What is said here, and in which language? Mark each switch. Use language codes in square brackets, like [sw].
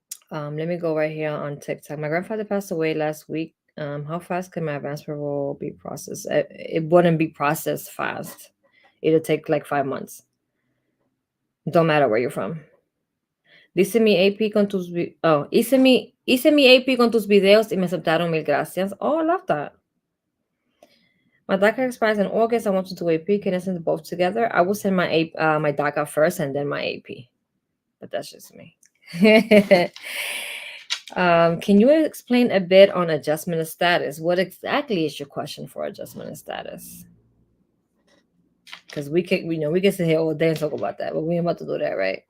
[en] Let me go right here on TikTok. My grandfather passed away last week. How fast can my advance parole be processed? It wouldn't be processed fast. It'll take like 5 months. Don't matter where you're from. [es] Dice mi AP con tus hice mi AP con tus videos y me aceptaron, mil gracias. [en] Oh, I love that. My DACA expires in August. I want to do AP. Can I send both together? I will send my my DACA first and then my AP. But that's just me. Can you explain a bit on adjustment of status? What exactly is your question for adjustment of status? Because we can sit here all day and talk about that, but we ain't about to do that, right?